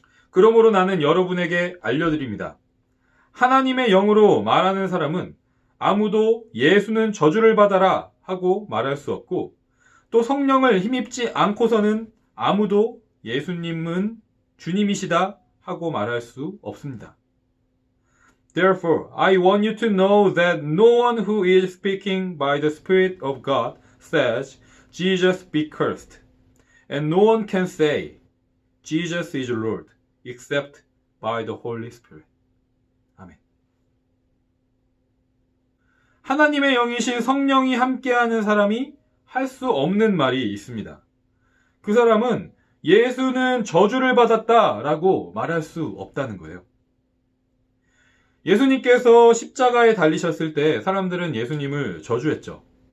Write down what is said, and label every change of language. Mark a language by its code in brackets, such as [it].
[ko] 그러므로 나는 여러분에게 알려드립니다. 하나님의 영으로 말하는 사람은 아무도 예수는 저주를 받아라 하고 말할 수 없고, 또 성령을 힘입지 않고서는 아무도 예수님은 주님이시다 하고 말할 수 없습니다. [en] Therefore, I want you to know that no one who is speaking by the Spirit of God says, Jesus be cursed. And no one can say, Jesus is Lord, except by the Holy Spirit. [ko] 아멘. 하나님의 영이신 성령이 함께하는 사람이 할 수 없는 말이 있습니다. 그 사람은 예수는 저주를 받았다라고 말할 수 없다는 거예요. 예수님께서 십자가에 달리셨을 때 사람들은 예수님을 저주했죠.